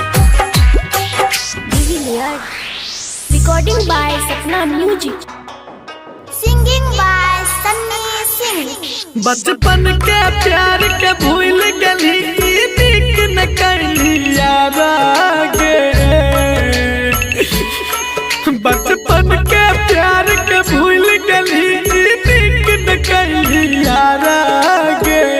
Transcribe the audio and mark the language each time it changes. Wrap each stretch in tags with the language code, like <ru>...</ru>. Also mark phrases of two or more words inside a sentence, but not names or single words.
<en>Recording by सपना Music। Singing by सन्नी सिंह।</en> <mai>बचपन के प्यार के भूल गली नीक न कैली यारा गे बचपन के प्यार के भूल गली नीक न कैली यारा गे</mai>